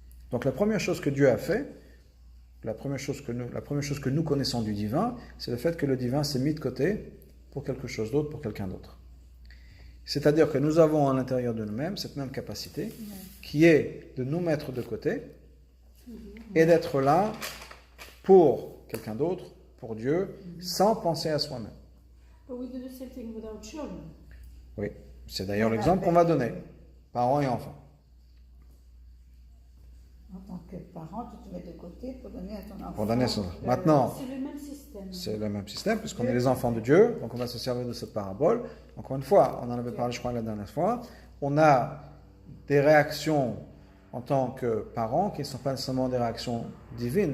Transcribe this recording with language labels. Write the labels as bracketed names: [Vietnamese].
[French] Donc la première chose que Dieu a fait, la première chose que nous connaissons du divin, c'est le fait que le divin s'est mis de côté pour quelque chose d'autre, pour quelqu'un d'autre. C'est-à-dire que nous avons à l'intérieur de nous-mêmes cette même capacité qui est de nous mettre de côté et d'être là pour quelqu'un d'autre, pour Dieu, sans penser à soi-même. [English] But we do the same thing with our children. [French] Oui, c'est d'ailleurs l'exemple qu'on va donner, parents et enfants. En tant que parent, tu te mets de côté pour donner à ton enfant. Pour donner son... Maintenant, C'est le même système. c'est le même système, puisqu'on est les enfants de Dieu, donc on va se servir de cette parabole. Encore une fois, on en avait parlé, je crois, la dernière fois. On a des réactions en tant que parents qui ne sont pas nécessairement des réactions divines.